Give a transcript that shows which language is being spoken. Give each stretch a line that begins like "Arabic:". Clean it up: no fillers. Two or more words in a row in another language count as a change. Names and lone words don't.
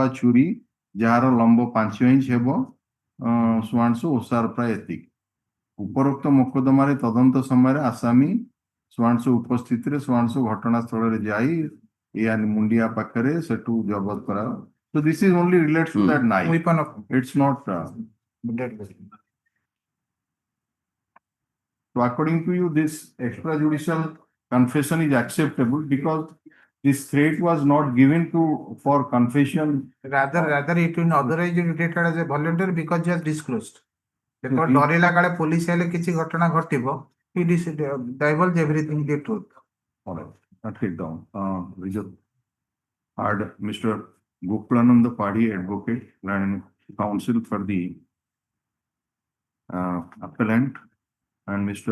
Odia: ଛୁରୀ ଯାହାର ଲମ୍ବ 5 ଇଞ୍ଚ ହେବ ସୁଆଂଶୁ ଓସାର ପ୍ରାୟ ଏତିକି ଉପରୋକ୍ତ ମୋକଦ୍ଦମାରେ ତଦନ୍ତ ସମୟରେ ଆସାମୀ ସୁଆଂଶୁ ଉପସ୍ଥିତିରେ ସୁଆଂଶୁ ଘଟଣାସ୍ଥଳରେ ଯାଇ ମୁଣ୍ଡିଆ ପାଖରେ ସେଠୁ ଜବତ କରା
English: so this is only relates to that knife Weapon of it's not dead body. so according to you this extrajudicial confession is acceptable because this threat was not given to for confession Rather it will authorize you to treated as a volunteer because you have disclosed.
Odia: ଯେତେବେଳେ ଡରିଲା କାଳେ ପୋଲିସ ହେଲେ କିଛି ଘଟଣା ଘଟିବ
English: he divulge everything the truth. all right take it down had Mr. Gokulananda Padi advocate and counsel for the appellant and Mr.